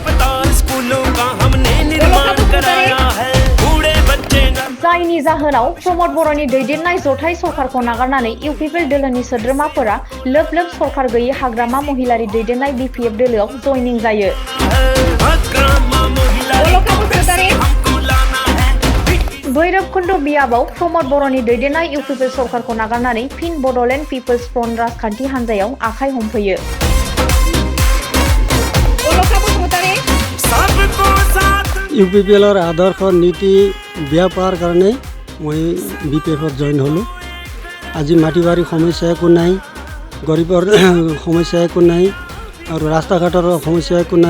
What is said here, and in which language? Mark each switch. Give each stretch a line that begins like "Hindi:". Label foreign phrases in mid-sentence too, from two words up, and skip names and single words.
Bodo: जायनि जाहोनाव प्रमद बर'नि दैदेननाय जथाय सरकारखौ नागारनानै इउपिपिएल दोलोनि सोद्रोमाफोरा लोब सरकार गैयै हाग्रामा महिलारि दैदेननाय बिपिएफ दोलोआव जयनिं जायो। भैरबकुंड बियाबाव प्रमद बर'नि दैदेननाय इउपिपिएल सरकारखौ नागारनानै फिन बड'लेण्ड पिपल्स फ्रन्ट राजखान्थि हान्जायाव आखाइ हमफैयो।
Assamese: ইউপিপিএলৰ আদৰ্শ নীতি বেয়া পোৱাৰ কাৰণে মই বিপিএফত জইন হ'লোঁ। আজি মাটি বাৰী সমস্যা একো নাই, গৰীবৰ সমস্যা একো নাই আৰু ৰাস্তা ঘাটৰ সমস্যা একো নাই।